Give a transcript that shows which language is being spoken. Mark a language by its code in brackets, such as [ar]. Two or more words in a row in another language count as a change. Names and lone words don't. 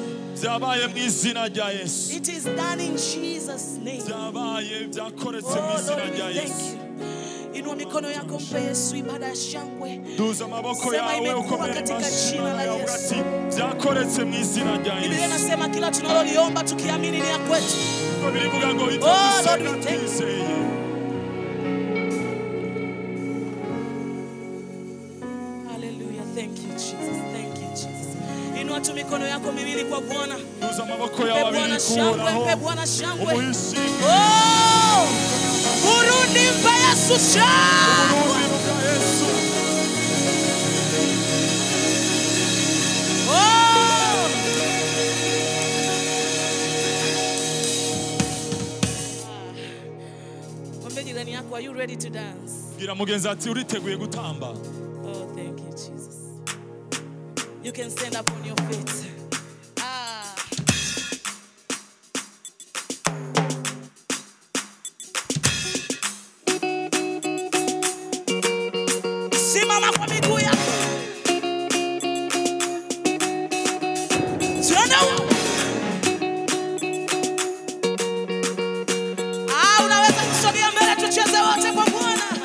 [rw] Byabaye mu izina rya Yesu. [en] It is done in Jesus' name. [rw] Byabaye byakoretse mu izina rya Yesu. [sw] Inua mikono yako mpe Yesu ibada ya shangwe. [rw] Duza amaboko yawe ukomere [sw] katika jina la Yesu. [rw] Byakoretse mu izina rya Yesu. [sw] Biblia inasema kila tunaloliomba tukiamini ni ya kwetu. [rw] Biblia ngo itakusaidia twizeye. [en] Hallelujah. Thank you Jesus. Thank you Jesus. [sw] Inua tu mikono yako miwili kwa Bwana. [rw] Duza amaboko yawe abiri kuhoraho. [sw] Mpe Bwana shangwe. [rw] Umuhishime. Oh! [sw] Burundi mpa Yesu shangwe. Oh! Mwambie jirani yako, [en] are you ready to dance? [rw] Gira mugenzi ati uriteguye gutamba. [en] Oh, thank you, Jesus. You can stand up on your feet. [sw] Simama kwa miguu yako. Unaweza kusogea mbele tucheze wote kwa Bwana.